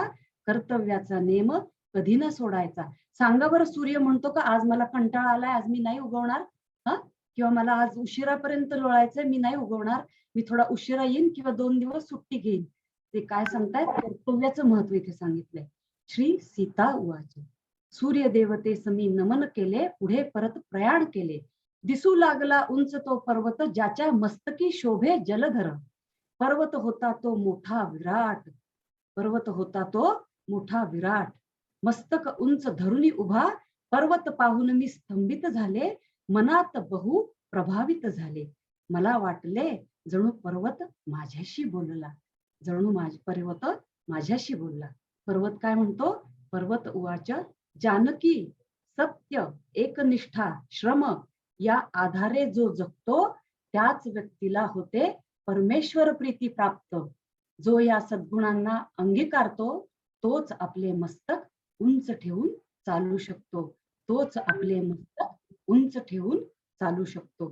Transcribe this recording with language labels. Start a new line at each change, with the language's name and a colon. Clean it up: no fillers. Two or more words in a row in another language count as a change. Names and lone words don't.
Marathi: कर्तव्याचा नेम कधी न सोडायचा. सांगा बरं, सूर्य म्हणतो का आज मला कंटाळा आलाय, आज मी नाही उगवणार, किंवा मला आज उशिरापर्यंत लोळायचंय, मी नाही उगवणार, मी थोडा उशिरा येईन किंवा 2 दिवस सुट्टी घेईन. ते काय सांगतायत? कर्तव्याचं महत्व इथे सांगितलंय. श्री सीता उवाच, सूर्य देवते समी नमन केले, पुढे परत प्रयाण केले. दिसू लागला उंच तो पर्वत, ज्याच्या मस्तकी शोभे जलधर. पर्वत होता तो मोठा विराट, पर्वत होता तो मोठा विराट. मस्तक उंच धरुनी उभा, पर्वत पाहून मी स्तंभित झाले. मनात बहु प्रभावित झाले. मला वाटले जणू पर्वत माझ्याशी बोलला, पर्वत माझ्याशी बोलला. पर्वत काय म्हणतो? पर्वत उवाच, जानकी सत्य एकनिष्ठा श्रम या आधारे जो जगतो, त्याच व्यक्तीला होते परमेश्वर प्रीती प्राप्त. जो या सद्गुणांना अंगीकारतो, तोच आपले मस्तक उंच ठेवून चालू शकतो. तोच आपले मस्तक उंच ठेवून चालू शकतो.